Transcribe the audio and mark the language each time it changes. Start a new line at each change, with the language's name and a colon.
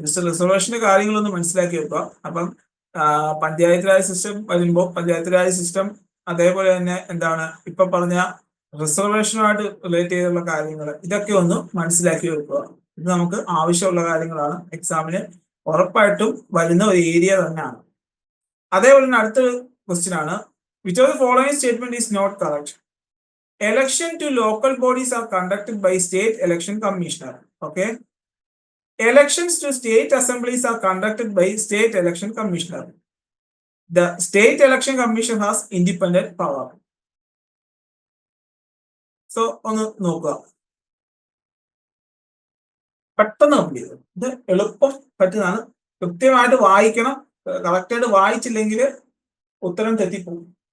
Malayalam: Just റിസർവേഷന്റെ കാര്യങ്ങളൊന്ന് മനസ്സിലാക്കി വെക്കുക. അപ്പം പഞ്ചായത്ത് രാജ് സിസ്റ്റം വരുമ്പോൾ പഞ്ചായത്ത് രാജ് സിസ്റ്റം അതേപോലെ തന്നെ എന്താണ് ഇപ്പൊ പറഞ്ഞ റിസർവേഷനുമായിട്ട് റിലേറ്റ് ചെയ്തുള്ള കാര്യങ്ങൾ, ഇതൊക്കെ ഒന്ന് മനസ്സിലാക്കി വെക്കുക. ഇത് നമുക്ക് ആവശ്യമുള്ള കാര്യങ്ങളാണ്, എക്സാമിന് ഉറപ്പായിട്ടും വരുന്ന ഒരു ഏരിയ തന്നെയാണ്. അതേപോലെ തന്നെ അടുത്തൊരു ക്വസ്റ്റ്യൻ ആണ്,
English: Which of the following statement is not correct. Election to local bodies are conducted by state election commissioner. Okay. Elections to state assemblies are conducted by state election commissioner. The state election commission has independent power.
Malayalam: So ഒന്ന് നോക്കുക, പെട്ടെന്ന് complete ചെയ്തു. ഇത് എളുപ്പം പറ്റുന്നതാണ്, കൃത്യമായിട്ട് വായിക്കണം. കറക്റ്റായിട്ട് വായിച്ചില്ലെങ്കിൽ ഉത്തരം തെറ്റിപ്പോകും.